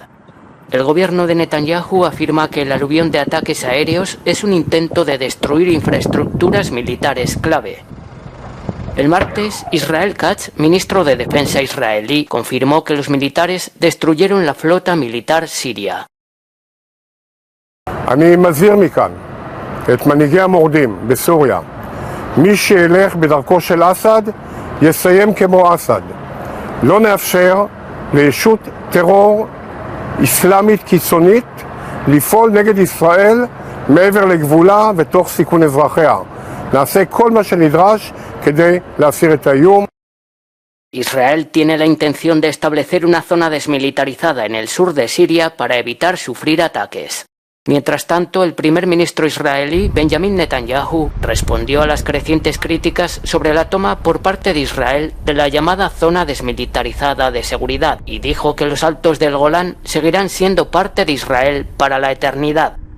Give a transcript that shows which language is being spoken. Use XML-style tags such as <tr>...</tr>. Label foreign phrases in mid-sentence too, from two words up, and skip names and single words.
<es>El gobierno de Netanyahu afirma que el aluvión de ataques aéreos es un intento de destruir infraestructuras militares clave. El martes, Israel Katz, ministro de Defensa israelí, confirmó que los militares destruyeron la flota militar siria.</es> <he>אני מזהיר מכאן את מנהיגי המורדים בסוריה. מי שילך בדרכו של אסד יסיים כמו אסד. לא נאפשר לישות טרור אסלאמית קיצונית לפעול נגד ישראל מעבר לגבולה ותוך סיכון אזרחיה. נעשה כל מה שנדרש כדי להסיר את האיום.</he> <es>Israel tiene la intención de establecer una zona desmilitarizada en el sur de Siria para evitar sufrir ataques. Mientras tanto, el primer ministro israelí, Benjamin Netanyahu, respondió a las crecientes críticas sobre la toma por parte de Israel de la llamada zona desmilitarizada de seguridad y dijo que los altos del Golán seguirán siendo parte de Israel para la eternidad.</es>